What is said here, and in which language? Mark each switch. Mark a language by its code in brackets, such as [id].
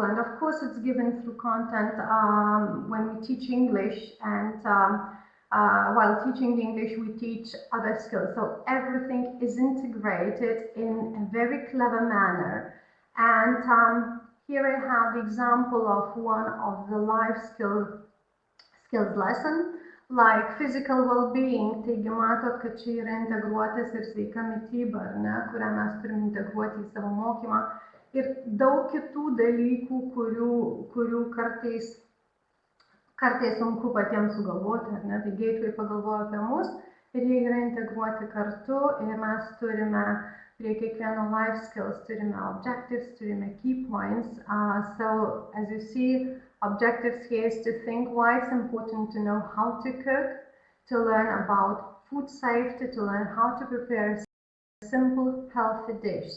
[en] And of course, it's given through content when we teach English, and while teaching English, we teach other skills. So everything is integrated in a very clever manner. And here I have the example of one of the life skills lesson, like physical well-being. [lt] Taigi matot, kad čia yra integruotas ir sveika mityba, kurią mes turime integruoti į savo mokymą. Ir daug kitų dalykų, kurių kartais sunku patiems sugalvoti, Tai Gateway pagalvojo apie mus ir jie yra integruoti kartu, ir mes turime prie kiekvieno life skills turime objectives, turime key points. [en] So as you see, objectives here is to think why it's important to know how to cook, to learn about food safety, to learn how to prepare a simple, healthy dish.